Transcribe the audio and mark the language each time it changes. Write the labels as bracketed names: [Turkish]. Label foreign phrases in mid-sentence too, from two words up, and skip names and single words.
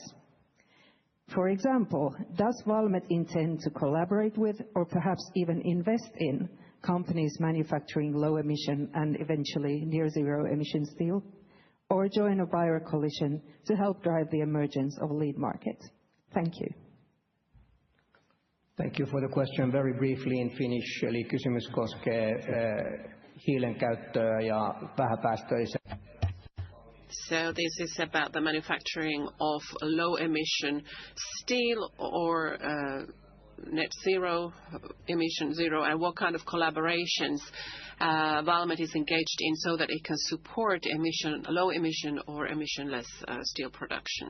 [English] For example, does Valmet intend to collaborate with or perhaps even invest in companies manufacturing low emission and eventually near zero emission steel, or join a buyer coalition to help drive the emergence of a lead market? Thank you. Thank you for the question. Very briefly in Finnish, [Finnish] eli kysymys koskee hiilen käyttöä ja vähäpäästöisen. [English] So this is about the manufacturing of low emission steel or net zero, emission zero, and what kind of collaborations Valmet is engaged in so that it can support low emission or emissionless steel production.